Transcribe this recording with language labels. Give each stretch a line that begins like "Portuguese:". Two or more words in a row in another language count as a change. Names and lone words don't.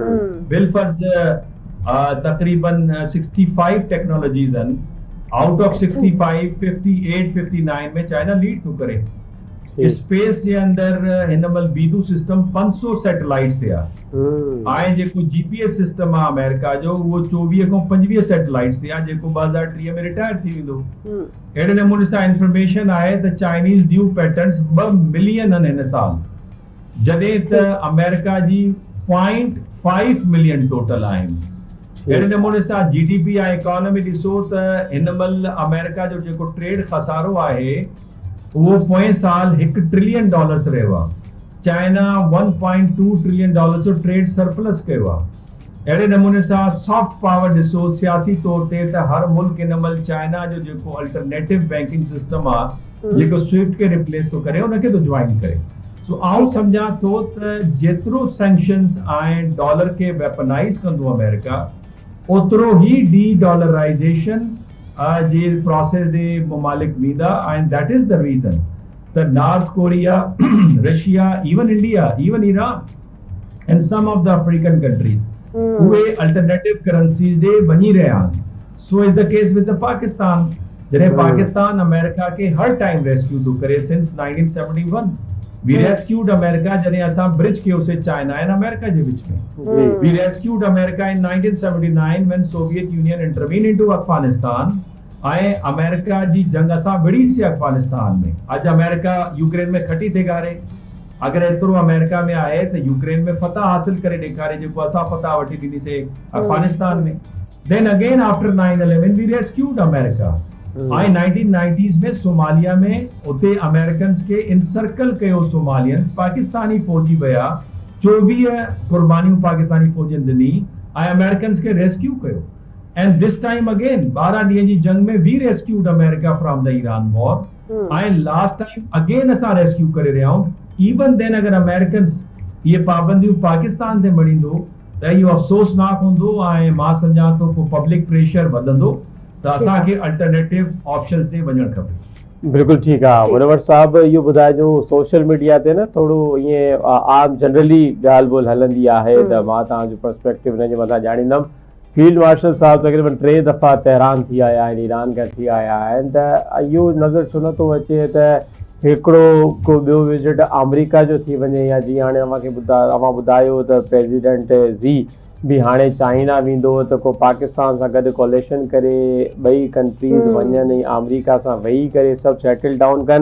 Sindhi: बिलफर्ज़ तक़रीबन 65 टेक्नोलॉजीज़ आहिनि,
English: out of
Sindhi: 65 58 59 में चाइना लीड थो करे। स्पेस जे अंदरि हिन महिल बीदू सिस्टम 500 सैटेलाइट्स ते आहे ऐं जेको
English: GPS system
Sindhi: आहे अमेरिका जो उहो 24 खां 25 सैटेलाइट्स ते आहे, जेको 2030 में रिटायर थी वेंदो। अहिड़े नमूने सां इंफॉर्मेशन आहे त चाइनीज़ ड्यू पैटर्न्स 2 मिलियन आहिनि हिन साल, जॾहिं त अमेरिका जी 0.5 मिलियन टोटल आहिनि। अहिड़े नमूने सां जीडीपी ऐं इकोनॉमी ॾिसो त हिन महिल अमेरिका जो जेको ट्रेड खसारो आहे वो पोएं साल $1 ट्रिलियन रहियो आहे। चाइना $1.2 ट्रिलियन जो
English: trade surplus
Sindhi: कयो आहे। अहिड़े नमूने सां
English: soft power
Sindhi: ॾिसो सियासी तौर ते त हर मुल्क हिन महिल चाइना जो जेको
English: alternative banking system
Sindhi: आहे जेको स्विफ्ट खे रिप्लेस थो करे उनखे थो ज्वाइन करे। सो आउं सम्झां थो त जेतिरो सैंक्शन्स ऐं डॉलर खे वेपनाइज़ कंदो अमेरिका, ओतिरो ई डी डॉलराइजेशन जे प्रोसेस जे मुमालिक वेंदा
English: and that is the reason the North Korea, Russia, even India, even Iran, and some of the African countries,
Sindhi: उहे
English: alternative currencies
Sindhi: दे
Urdu: بنی رہے ہیں.
English: So is the case with the Pakistan.
Sindhi: जॾहिं पाकिस्तान अमेरिका के हर टाइम रेस्क्यू थो करे since 1971.
English: We rescued America
Sindhi: जॾहिं असां ब्रिज कयोसीं चाइना ऐं अमेरिका जे विच में.
English: We rescued America in 1979 when Soviet Union intervened into Afghanistan.
Sindhi: ऐं अमेरिका जी जंग असां विड़ीसीं अफगानिस्तान में. अॼु अमेरिका यूक्रेन में खटी थी गारे. अगर एतिरो अमेरिका में आहे त यूक्रेन में फतह हासिल करे ॾेखारे जेको असां फतह वठी ॾिनीसीं अफगानिस्तान में.
English: Then again after 9/11 we rescued America.
Sindhi: ऐं 1990s में सोमालिया में उते अमेरिकन्स के इनसर्कल कयो सोमालियंस. पाकिस्तानी फौजी विया, 24 कुर्बानियूं पाकिस्तानी फौजियुनि ॾिनी ऐं अमेरिकन्स के रेस्क्यू कयो.
English: And this time again
Sindhi: 12 ॾींहं जी जंग में
English: we rescued America from the Iran war. And last time again
Sindhi: असां रेस्क्यू करे रहिया आहियूं.
English: Even then
Sindhi: अगर अमेरिकन्स ये पाबंदियूं पाकिस्तान ते मणींदो त इहो अफ़सोसनाक हूंदो ऐं मां सम्झां थो पोइ पब्लिक प्रेशर वधंदो त असांखे
English: alternative options
Sindhi: ते वञणु खपे. बिल्कुलु ठीकु आहे. मुनव्वर साहिबु इहो ॿुधाइजो
English: social media
Sindhi: ते न थोरो ईअं आम जनरली ॻाल्हि ॿोल हलंदी आहे त मां तव्हांजो पर्सपेक्टिव हिन जे मथां ॼाणींदुमि.
English: field marshal
Sindhi: साहिबु तक़रीबन 3 दफ़ा तहरान थी आया आहिनि, ईरान खां थी आया आहिनि. त इहो नज़र छो नथो अचे त हिकिड़ो को ॿियो विज़िट अमेरिका जो थी वञे, या जीअं हाणे अव्हां ॿुधायो त प्रेसिडेंट ज़ी बि हाणे चाइना वेंदो त को पाकिस्तान सां गॾु कोलेशन करे ॿई कंट्रीज़ वञनि ऐं अमेरिका सां वेही करे सभु
English: settle down
Sindhi: कनि.